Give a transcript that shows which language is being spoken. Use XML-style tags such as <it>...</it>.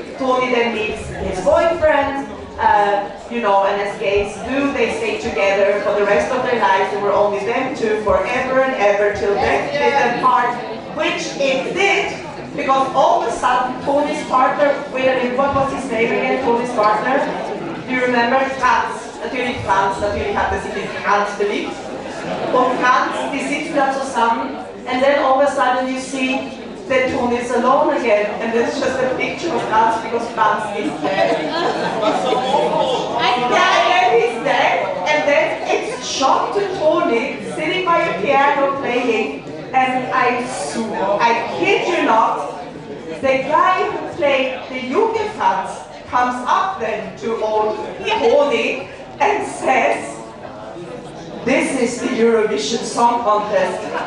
<en>Tony then meets his boyfriend. You know, and as gays do, they stay together for the rest of their lives. There were only them two forever and ever till death did them part, which it did, because all of a sudden Tony's partner, what was his name again, Tony's partner? Do you remember? Franz.</en> <de>Natürlich hat sich in Franz verliebt. Und Franz, die sitzen da zusammen,</de> <en>and then all of a sudden you see that Tony is alone again, and it's just a picture of Franz because Franz is dead. Yeah, and then he's dead, and then it's shot to Tony sitting by a piano playing, and I kid you not, the guy who played the junge Franz comes up then to old Tony and says, "This is the Eurovision Song Contest.</en>